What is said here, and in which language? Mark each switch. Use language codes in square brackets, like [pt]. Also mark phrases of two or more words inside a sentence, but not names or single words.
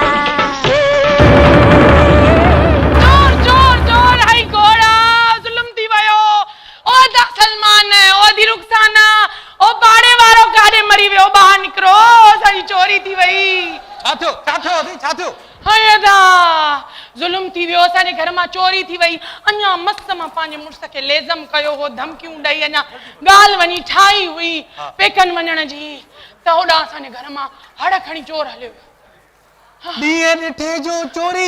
[sd] जोर जोर जोर हाय घोड़ा ज़ुल्म थी वियो ओ दा सलमान ओ दी रुखसाना ओ बाड़े वारो काॾे मरी वियो ॿाहिरि निकिरो असांजी चोरी थी वई छा थियो हाय दा ज़ुल्म थी वियो असांजे घर मां चोरी थी वई अञा मस्त मां पंहिंजे मुड़ुस खे लेज़म कयो हो धमकियूं ॾेई अञा ॻाल्हि वञी ठाही हुई पेकनि वञण जी त होॾां असांजे घर मां हड़ खणी चोर हलियो ॾींहं ॾिठे जो चोरी